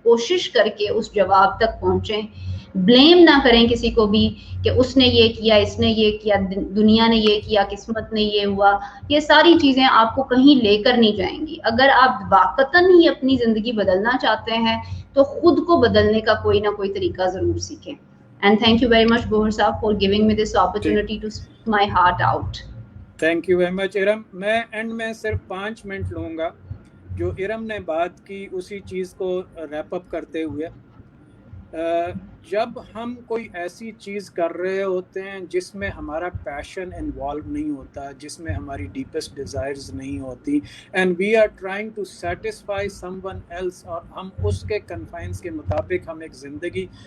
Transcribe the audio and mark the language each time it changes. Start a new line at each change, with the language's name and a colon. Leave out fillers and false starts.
Urdu: کوشش کر کے اس جواب تک پہنچیں. بلیم نہ کریں کسی کو بھی کہ اس نے یہ کیا, اس نے یہ کیا, دنیا نے یہ کیا, قسمت نے یہ ہوا. یہ ساری چیزیں آپ کو کہیں لے کر نہیں جائیں گی. اگر آپ واقعتاً ہی اپنی زندگی بدلنا چاہتے ہیں تو خود کو بدلنے کا کوئی نہ کوئی طریقہ ضرور سیکھیں.
English: And thank you very much, Gohar Saab, for giving me this opportunity to speak my heart out. Thank you very much Iram.
Urdu: میں اینڈ میں صرف 5 منٹ لوں گا. جو ارم نے بات کی اسی چیز کو ریپ اپ کرتے ہوئے, جب ہم کوئی ایسی چیز کر رہے ہوتے ہیں جس میں ہمارا پیشن انوالو نہیں ہوتا, جس میں ہماری ڈیپسٹ ڈیزائرز نہیں ہوتی,
English: and we are trying to satisfy someone else,
Urdu: اور ہم اس کے کنفائنس کے مطابق ہم ایک زندگی